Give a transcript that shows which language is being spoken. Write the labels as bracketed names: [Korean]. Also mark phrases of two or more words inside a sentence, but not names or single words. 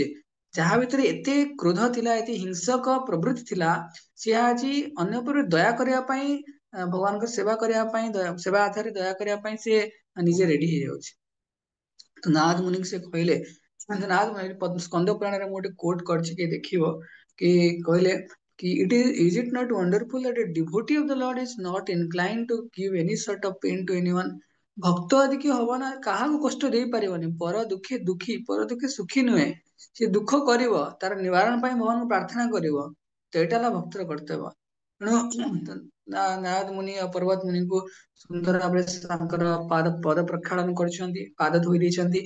[Odia] ଯାହା ଭିତରେ ଏତେ କ୍ରୋଧ ଥିଲା, ଏତେ ହିଂସକ ପ୍ରବୃତ୍ତି ଥିଲା, ସିଏ ଆଜି ଅନ୍ୟ ଉପରେ ଦୟା କରିବା ପାଇଁ, ଭଗବାନଙ୍କ ସେବା କରିବା ପାଇଁ, ସେବା ଆଧାରରେ ଦୟା କରିବା ପାଇଁ ସିଏ ନିଜେ ରେଡି ହେଇଯାଉଛି। ତ ନାରଦ ମୁନିଙ୍କୁ ସେ କହିଲେ, ସ୍କନ୍ଦ ପୁରାଣରେ ମୁଁ ଗୋଟେ କୋଟ କରିଛି କି ଦେଖିବ, କି କହିଲେ କି [English] is it not wonderful that a devotee of the Lord is not inclined to give any sort of pain to anyone? [Odia] ଭକ୍ତ ଯଦି କିଏ ହବ ନା, କାହାକୁ କଷ୍ଟ ଦେଇପାରିବନି। ପର ଦୁଃଖୀ ଦୁଃଖୀ, ପର ଦୁଃଖୀ ସୁଖୀ ନୁହେଁ। ସେ ଦୁଃଖ କରିବ, ତାର ନିବାରଣ ପାଇଁ ଭଗବାନଙ୍କୁ ପ୍ରାର୍ଥନା କରିବ। ତ ଏଇଟା ହେଲା ଭକ୍ତର କର୍ତ୍ତବ୍ୟ। ତେଣୁ ନାରଦ ମୁନି ଆଉ ପର୍ବତ ମୁନିଙ୍କୁ ସୁନ୍ଦର ଭାବରେ ତାଙ୍କର ପଦ ପ୍ରକ୍ଷାଳନ କରିଛନ୍ତି, ପାଦ ଧୋଇ ଦେଇଛନ୍ତି।